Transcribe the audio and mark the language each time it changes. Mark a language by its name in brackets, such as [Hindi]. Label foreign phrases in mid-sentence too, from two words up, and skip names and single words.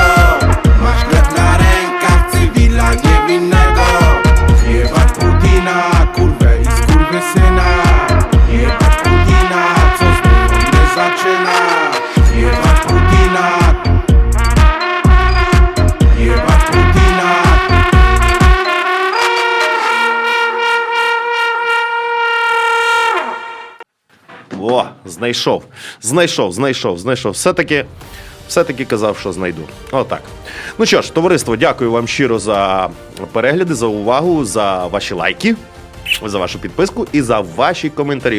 [Polish] Masz krew na rękach, cywila niewinnego. Jebać Putina, kurwę i skurwysyna. Jebać Putina, co znów wojnę zaczyna. Jebać Putina. Jebać Putina. [Ukrainian] О, знайшов. Все-таки казав, що знайду. Отак. Ну що ж, товариство, дякую вам щиро за перегляди, за увагу, за ваші лайки, за вашу підписку і за ваші коментарі.